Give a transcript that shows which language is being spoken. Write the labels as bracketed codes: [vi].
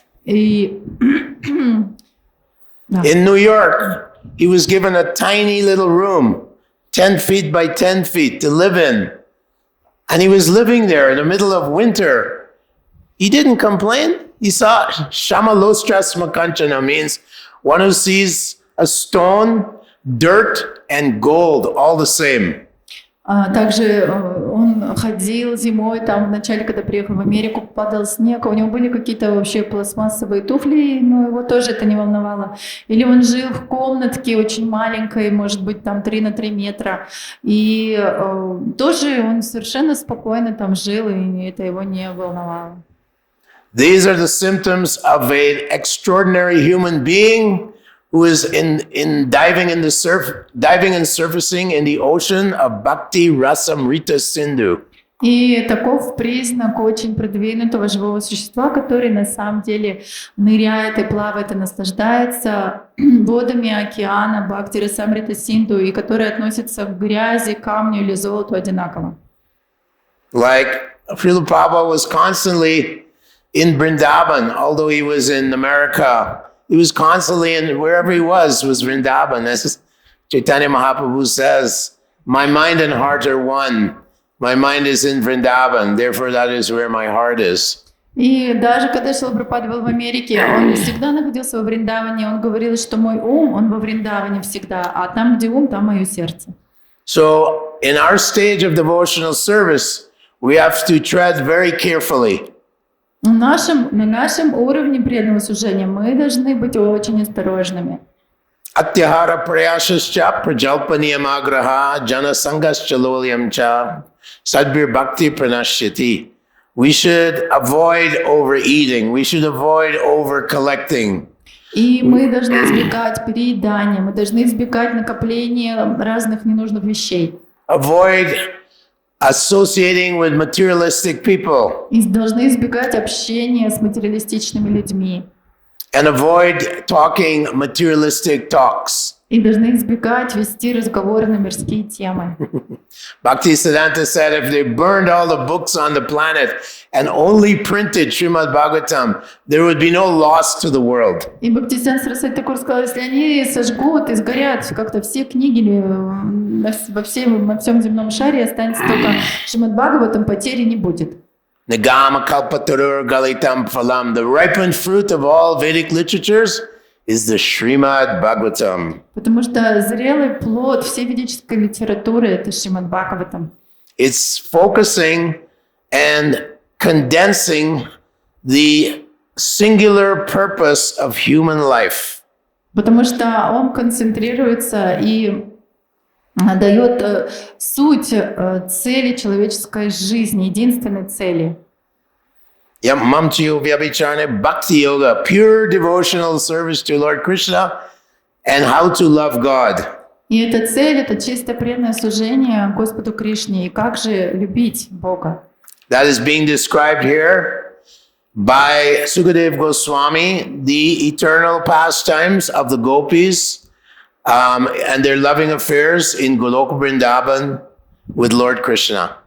[ru] И... [en] In New York, he was given a tiny little room, 10 feet by 10 feet to live in. And he was living there in the middle of winter. He didn't complain. He saw Shamalostras Makanchana means one who sees a stone, dirt, and gold all the same. [ru] Также он ходил зимой, там в начале, когда приехал в Америку, падал снег, у него были какие-то вообще пластмассовые туфли, но его тоже это не волновало. Или он жил в комнатке очень маленькой, может быть, там 3 на 3 метра, и тоже он совершенно спокойно там жил, и это его не волновало. [en] These are the symptoms of an extraordinary human being who is diving and surfacing in the ocean of Bhakti Rasamrita Sindhu. [ru] И таков признак очень продвинутого живого существа, который на самом деле ныряет и плавает и наслаждается водами океана Бхакти Расамрита Синду, и который относится к грязи, камню или золоту одинаково. [en] Like Srila Prabhupada was constantly in Vrindavan, although he was in America. He was constantly in, wherever he was Vrindavan. As Chaitanya Mahaprabhu says, my mind and heart are one. My mind is in Vrindavan, therefore that is where my heart is. [ru] И даже когда Шрила Прабхупада был в Америке, он всегда находился во Вриндаване. Он говорил, что мой ум, он во Вриндаване всегда, а там, где ум, там мое сердце. [en] So in our stage of devotional service, we have to tread very carefully. [ru] На нашем уровне преданного служения мы должны быть очень осторожными. [sa] Atyahara prayasascha prajalpaniyamagraha janasangascha lolyamcha sadbir bhakti pranashyati. [en] We should avoid overeating. We should avoid over-collecting. [ru] И мы должны избегать переедания, мы должны избегать накопления разных ненужных вещей. [en] Avoid associating with materialistic people. [ru] И должны избегать общения с материалистичными людьми. [en] And avoid talking materialistic talks. [ru] И должны избегать вести разговоры на мирские темы. [en] Bhaktisiddhanta said if they burned all the books on the planet and only printed Śrīmad-Bhāgavatam, there would be no loss to the world. [ru] И Бхактисиддханта Сарасвати Такур сказал, если они сожгут и сгорят как-то все книги во всем земном шаре, останется только Шримад-Бхагаватам, потери не будет. [sa] Nigama kalpatarur galitam phalam. [en] The ripened fruit of all Vedic literatures is the Śrīmad-Bhāgavatam. [ru] Потому что зрелый плод всей ведической литературы — это Шримад-Бхагаватам. [en] It's focusing and condensing the singular purpose of human life. [ru] Потому что он концентрируется и дает суть цели человеческой жизни, единственной цели. [sa] Mamchiyo vyabhicharane bhakti yoga, [en] pure devotional service to Lord Krishna and how to love God. [ru] И эта цель — это чистое преданное служение Господу Кришне. И как же любить Бога? [en] That is being described here by Sukadeva Goswami, the eternal pastimes of the Gopis and their loving affairs in Goloka Vrindavan with Lord Krishna.